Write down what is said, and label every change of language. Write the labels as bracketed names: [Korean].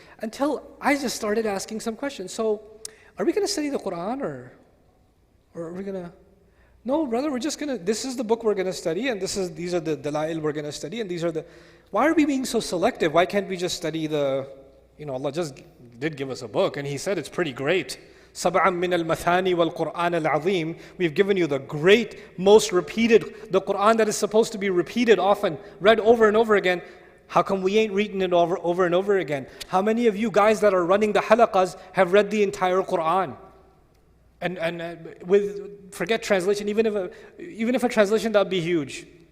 [English] Until I just started asking some questions. So, are we going to study the Quran or are we going to... No, brother, we're just going to... This is the book we're going to study, and these are the لاحول we're going to study, and these are the... Why are we being so selective? Why can't we just study the... Allah just did give us a book, and He said it's pretty great. [Arabic] سبعا من المثاني والقرآن العظيم. [English] We've given you the great, most repeated, the Quran that is supposed to be repeated often, read over and over again. How come we ain't reading it over and over again? How many of you guys that are running the halaqas have read the entire Quran? And with, forget translation, even if a translation, that would be huge.